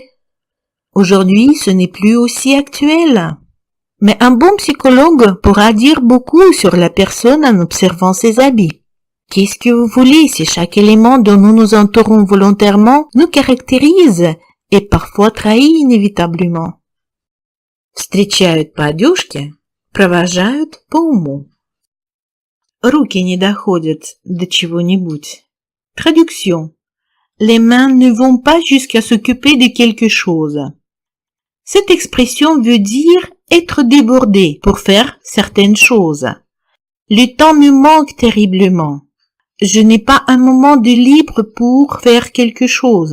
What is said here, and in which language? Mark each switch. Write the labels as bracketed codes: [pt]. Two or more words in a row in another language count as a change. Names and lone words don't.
[fr] Aujourd'hui, ce n'est plus aussi actuel. Mais un bon psychologue pourra dire beaucoup sur la personne en observant ses habits. Qu'est-ce que vous voulez si chaque élément dont nous nous entourons volontairement nous caractérise et parfois trahit inévitablement? [ru] Встречают по одежке, провожают по уму. Руки не доходят до чего-нибудь. [fr] Traduction. Les mains ne vont pas jusqu'à s'occuper de quelque chose. Cette expression veut dire être débordé pour faire certaines choses. Le temps me manque terriblement. Je n'ai pas un moment de libre pour faire quelque chose.